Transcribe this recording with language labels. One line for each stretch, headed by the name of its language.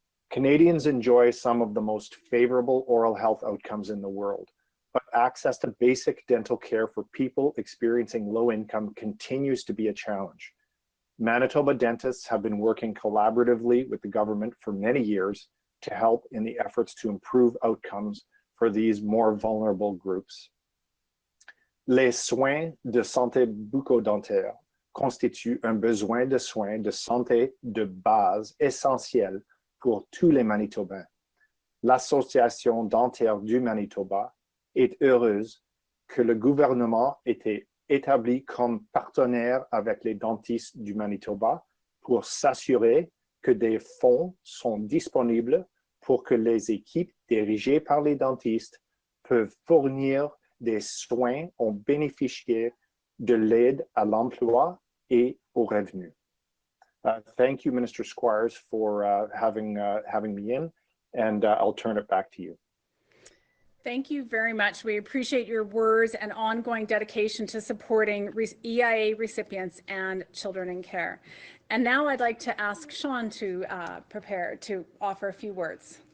English: Canadians enjoy some of the most favorable oral health outcomes in the world, but access to basic dental care for people experiencing low income continues to be a challenge. Manitoba dentists have been working collaboratively with the government for many years to help in the efforts to improve outcomes for these more vulnerable groups.
French: Les soins de santé bucco-dentaire constituent un besoin de soins de santé de base essentiel pour tous les Manitobans. L'Association dentaire du Manitoba est heureuse que le gouvernement ait été établi comme partenaire avec les dentistes du Manitoba pour s'assurer que des fonds sont disponibles pour que les équipes dirigées par les dentistes peuvent fournir des soins aux bénéficiaires de l'aide à l'emploi et aux revenus.
English: Thank you, Minister Squires, for having me in, and I'll turn it back to you. Thank you very much. We appreciate your words and ongoing dedication to supporting EIA recipients and children in care. And now I'd like to ask Sean to prepare to offer a few words.